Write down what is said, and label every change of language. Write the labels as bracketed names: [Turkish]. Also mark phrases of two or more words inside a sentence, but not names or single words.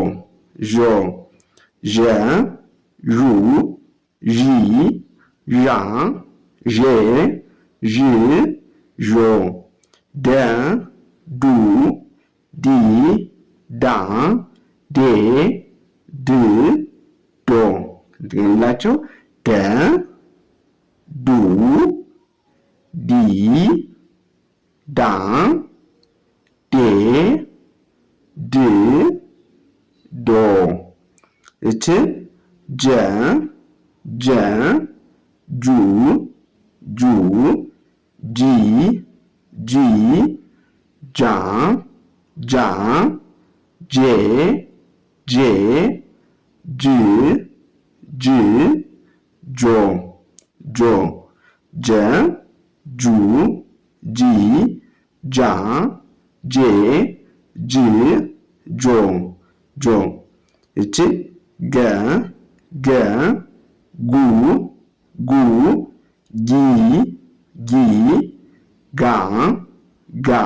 [Amharic] ዠ ዡ ዢ ዣ ዤ ዥ ዦ ደ ዱ ዲ ዳ ዴ ድ ዶ እንላችሁ ደ ዱ ዲ ዳ ዴ ድ ዶ እቺ ጀ ጀ ጁ ጁ ጂ ጂ ጃ ጃ ጄ ጄ ጅ ጅ ጆ ጆ ጀ ጁ ጂ ጃ ጄ ጅ ጆ ጆ እቺ ገ ገ ጉ ጉ ጊ ጊ ጋ ጋ